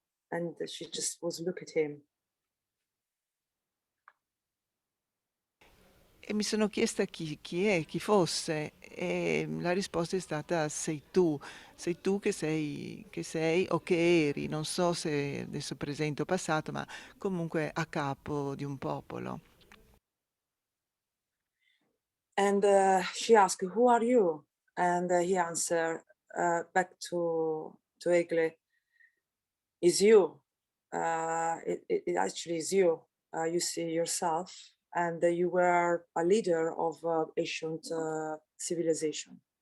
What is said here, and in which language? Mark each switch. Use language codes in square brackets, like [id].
[en] And she just was look at him. [it] E mi sono chiesta chi fosse, e la risposta è stata sei tu che sei o che eri, non so se adesso presente o passato, ma comunque a capo di un popolo. [en] And she asked, "Who are you?" And he answered back to Egle, "Is you. It actually is you. You see yourself, and you were a leader of ancient civilization.